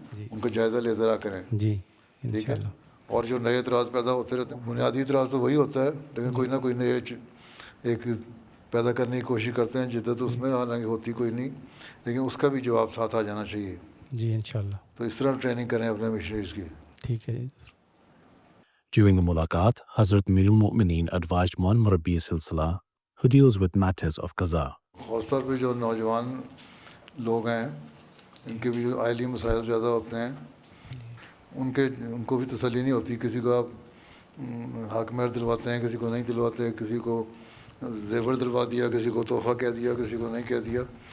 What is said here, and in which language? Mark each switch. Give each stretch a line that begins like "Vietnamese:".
Urdu: ان کو جائزہ لیتے رہا کریں. جی ٹھیک ہے. اور جو نئے اعتراض پیدا ہوتے رہتے ہیں, بنیادی اعتراض تو وہی ہوتا ہے, لیکن کوئی نہ کوئی نئے ایک پیدا کرنے کی کوشش کرتے ہیں, جدت اس میں حالانکہ ہوتی کوئی نہیں, لیکن اس کا بھی جواب ساتھ آ جانا چاہیے. جی انشاءاللہ. تو اس طرح ٹریننگ کریں اپنے مشنریز کی. ٹھیک ہے.
English: During the mulaqat, Hazrat Mir al-Mu'mineen advised one Murabbi Silsila who deals with matters of qaza.
Urdu: خاص طور پہ جو نوجوان لوگ ہیں ان کے بھی جو عائلی مسائل زیادہ ہوتے ہیں, ان کو بھی تسلی نہیں ہوتی. کسی کو آپ حق مہر دلواتے ہیں, کسی کو نہیں دلواتے, کسی کو زیور دلوا دیا, کسی کو تحفہ کہہ دیا, کسی کو نہیں کہہ دیا.